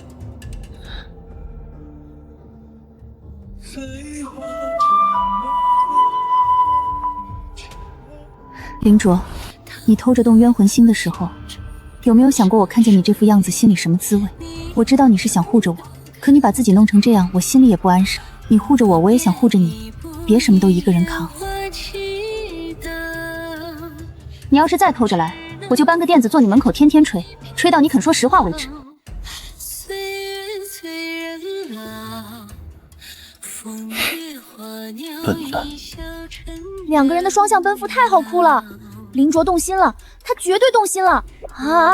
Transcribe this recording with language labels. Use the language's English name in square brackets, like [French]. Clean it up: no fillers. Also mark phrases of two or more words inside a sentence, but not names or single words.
[Chinese] 凌卓，你偷着动冤魂星的时候，有沒有想過我看見你這副樣子心裡什麼滋味？我知道你是想護着我，可你把自己弄成這樣，我心裡也不安生。你護着我，我也想護着你，別什麼都一個人扛。你要是再偷着來，我就搬個墊子坐你門口天天吹，吹到你肯說實話為止。笨蛋！兩個人的雙向奔赴太好哭了。凌卓動心了，他絕對動心了啊！